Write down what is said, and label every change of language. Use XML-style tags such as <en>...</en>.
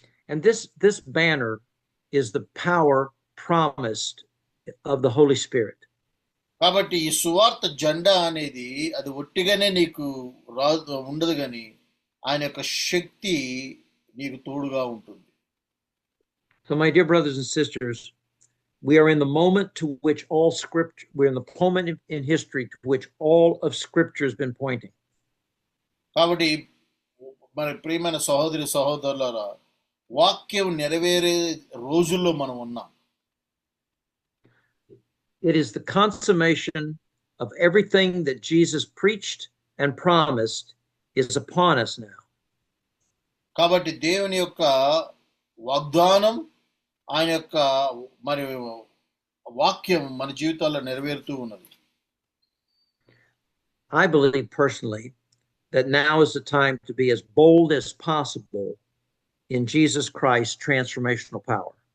<en>And this banner is the power promised of the Holy Spirit.</en> <te>కాబట్టి ఈ సువార్త జెండా అనేది అది ఒట్టిగానే నీకు ఉండదు కానీ ఆయన యొక్క శక్తి నీకు తోడుగా ఉంటుంది.</te> <en>So my dear brothers and sisters, we are in the moment to which all scripture, we're in the moment in history to which all of scripture has been pointing.</en> <te>కాబట్టి మన ప్రియమైన సహోదరి సహోదరులారా, వాక్యం నెరవేరే రోజుల్లో మనం ఉన్నాం.</te> <en>It is the consummation of everything that Jesus preached and promised is upon us now.</en> <te>కాబట్టి దేవుని యొక్క వాగ్దానం, ఆయన యొక్క మరి వాక్యం మన జీవితాల్లో నెరవేరుతూ ఉన్నది.</te> <en>I believe personally that now is the time to be as bold as possible in Jesus Christ's transformational power.</en>